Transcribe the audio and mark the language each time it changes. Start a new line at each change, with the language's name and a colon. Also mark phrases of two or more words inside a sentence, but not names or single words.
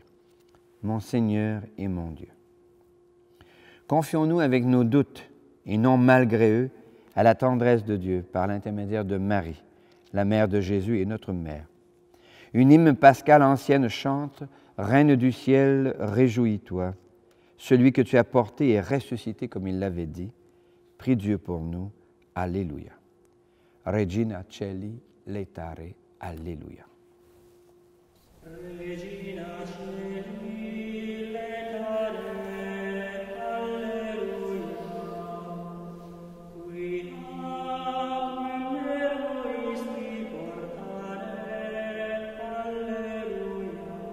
French: Mon Seigneur et mon Dieu. Confions-nous avec nos doutes et non malgré eux à la tendresse de Dieu par l'intermédiaire de Marie, la mère de Jésus et notre mère. Une hymne pascale ancienne chante « Reine du ciel, réjouis-toi, celui que tu as porté est ressuscité comme il l'avait dit. Prie Dieu pour nous. Alléluia.
Latin: Regina Celi, laetare. Alléluia. Regina Celi, laetare, alleluia. Qui aquam egoisti portare, alleluia.